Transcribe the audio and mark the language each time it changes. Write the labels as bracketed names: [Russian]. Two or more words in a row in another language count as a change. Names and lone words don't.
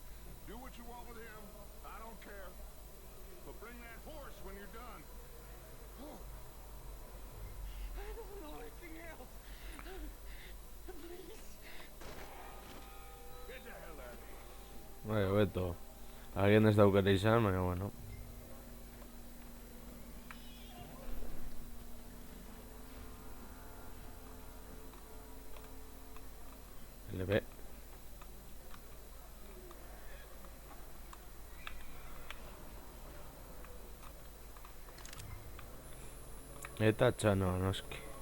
[English] Do what you want with him. I don't care. But bring that horse when you're done. I don't know anything else. Please. Get the hell out of here. [Basque] Bai, hobeto. Agian ez daukare izan, baina bueno. LB. Eta txanoa, noski.